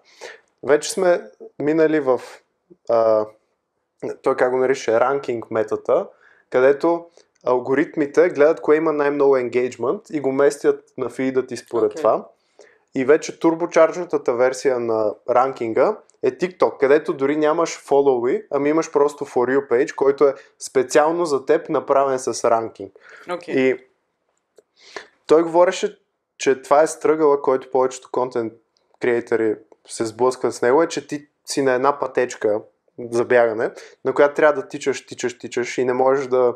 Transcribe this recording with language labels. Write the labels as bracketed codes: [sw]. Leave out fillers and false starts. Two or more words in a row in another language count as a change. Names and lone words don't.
[bg] Вече сме минали в той как го нарича ранкинг метата, където алгоритмите гледат кое има най-много енгейджмент и го местят на фида ти според това. И вече турбочарджната версия на ранкинга е TikTok, където дори нямаш follow, ами имаш просто [en] for you page, [bg] който е специално за теб направен с ранкинг. И той говореше, че това е стръгъла, който повечето [en] content creators [bg] се сблъскват с него, е, че ти си на една пътечка за бягане, на която трябва да тичаш и не можеш да...